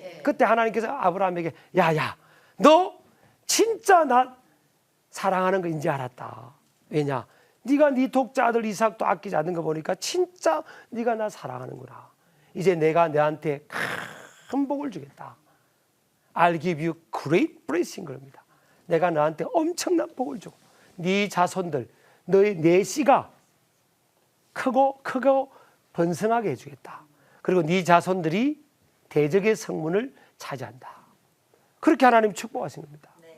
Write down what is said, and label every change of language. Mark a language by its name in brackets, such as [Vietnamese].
[Korean] 그때 하나님께서 아브라함에게 야야, 너 진짜 나 사랑하는 거 이제 알았다. 왜냐? 네가 네 독자 아들 이삭도 아끼지 않는 거 보니까 진짜 네가 나 사랑하는구나. 이제 내가 너한테 큰 복을 주겠다. [English] I'll give you great blessing [Korean] 겁니다. 내가 너한테 엄청난 복을 주고 네 자손들, 내 씨가 크고 번성하게 해주겠다. 그리고 네 자손들이 대적의 성문을 차지한다. 그렇게 하나님 축복하신 겁니다.